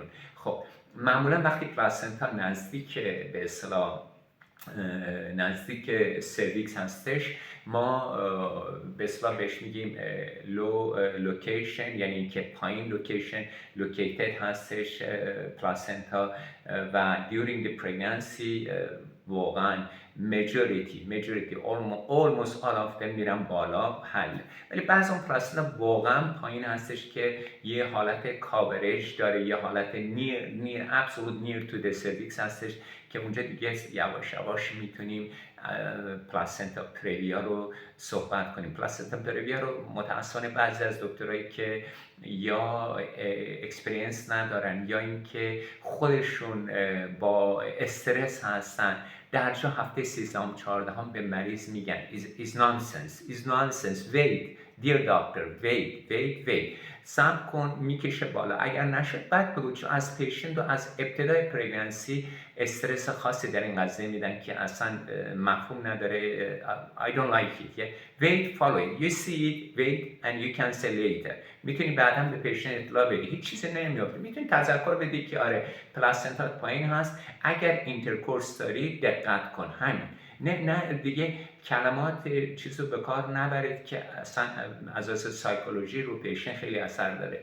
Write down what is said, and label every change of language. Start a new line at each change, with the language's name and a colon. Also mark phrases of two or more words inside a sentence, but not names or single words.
Persian: خب معمولا وقتی پلاسنتا نزدیک به اصطلاح نزدیک سرویکس هستش، ما به اصطلاح بهش میگیم لوکیشن، یعنی اینکه پایین لوکیتد هستش پلاسنتا. و
English: during the pregnancy
Persian: واقعا
English: majority almost all of them
Persian: میرن بالا حل، ولی بعضی اون پلاسنتا واقعا پایین هستش که یه حالت کاورج داره، یه حالت
English: absolute near to the cervix
Persian: هستش که اونجا دیگه یواش یواش میتونیم
English: placenta previa
Persian: رو صحبت کنیم.
English: placenta previa
Persian: رو متأسفانه بعضی از دکترایی که یا اکسپریانس ندارن یا اینکه خودشون با استرس هستن، در جا هفته 13 و 14 به مریض میگن
English: is nonsense, wait dear doctor, wait
Persian: صبر کن، میکشه بالا، اگر نشد بعد بگو. چون از پیشنت و از ابتدای پرگننسی استرس خاصی در این قضیه میدن که اصلا مفهوم نداره.
English: I don't like it. Wait, follow it. You see it, wait and you can say later.
Persian: میتونی بعدا به پیشنت اطلاع بدی، هیچ چیزی نمیافته. میتونی تذکر بدی که آره پلاسنتا پایین هست، اگر اینترکورس داری دقت کن، همین. نه دیگه کلمات چیزو به کار نبرید که اصلا از اساس سایکولوژی رو پیشنت خیلی اثر داره.